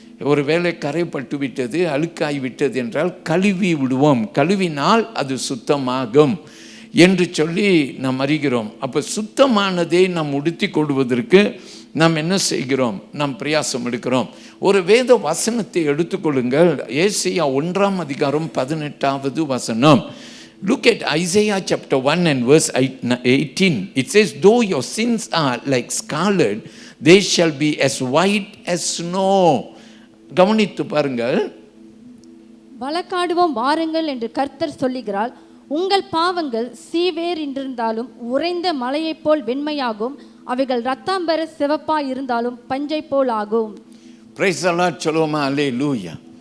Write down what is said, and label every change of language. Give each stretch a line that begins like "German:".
Tamil: ஒருவேளை கரைப்பட்டு விட்டது, அழுக்காய் விட்டது என்றால் கழுவி விடுவோம், கழுவினால் அது சுத்தமாகும் என்று சொல்லி நாம் அறிகிறோம். அப்போ சுத்தமானதை நாம் உடுத்தி கொள்வதற்கு நாம் என்ன செய்கிறோம்? நாம் பிரயாசம் எடுக்கிறோம். ஒரு வேத வசனத்தை எடுத்துக்கொள்ளுங்கள். ஏசாயா 1:18.
English: Look at Isaiah chapter 1 and verse 18. It says, though your sins are like scarlet, they shall be as white as snow.
Tamil: கவனித்து பாருங்கள். வழக்காடுவோம் வாருங்கள் என்று கர்த்தர் சொல்லுகிறார். உங்கள் பாவங்கள் சீவேர் என்றிருந்தாலும் உறைந்த மலையைப் போல் வெண்மையாகும், அவைகள் ரத்தாம்பர சிவப்பாய் இருந்தாலும் பஞ்சை போல் ஆகும்.
English: Praise the lord.
Tamil: சொல்லுவோமா? அல்லேலூயா.